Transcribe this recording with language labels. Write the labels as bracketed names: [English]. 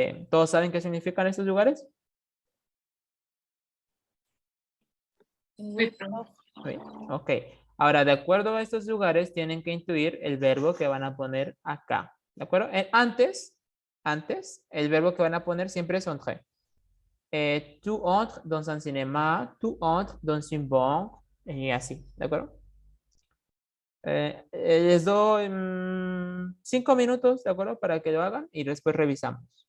[Spanish] ¿Todos saben qué significan estos lugares? [French] Oui, prof. [Spanish] Sí, ok. Ahora, de acuerdo a estos lugares, tienen que intuir el verbo que van a poner acá. ¿De acuerdo? Antes, el verbo que van a poner siempre es entrer. [French] Tu entres dans un cinéma, tu entres dans une banque, y así. [Spanish] ¿De acuerdo? Les doy 5 minutos, ¿de acuerdo? Para que lo hagan y después revisamos.